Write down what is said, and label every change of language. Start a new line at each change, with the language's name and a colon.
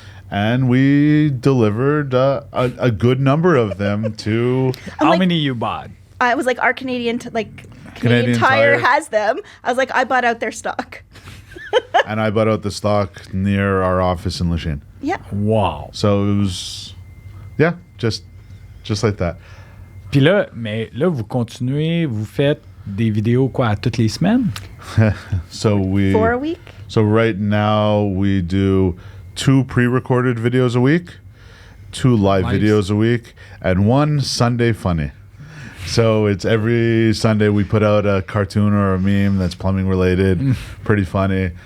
English: And we delivered a good number of them to... How many you bought? I was like, our Canadian Tire has them. I was like, I bought out their stock. And I bought out the stock near our office in Lachine. Yeah. Wow. So it was, just like that.
French: Puis là, mais là, vous continuez, vous faites des vidéos quoi, toutes les semaines?
English: So 4 a week? So right now we do 2 pre-recorded videos a week, 2 live Lives. videos a week, and 1 Sunday funny. So it's every Sunday we put out a cartoon or a meme that's plumbing related, pretty funny.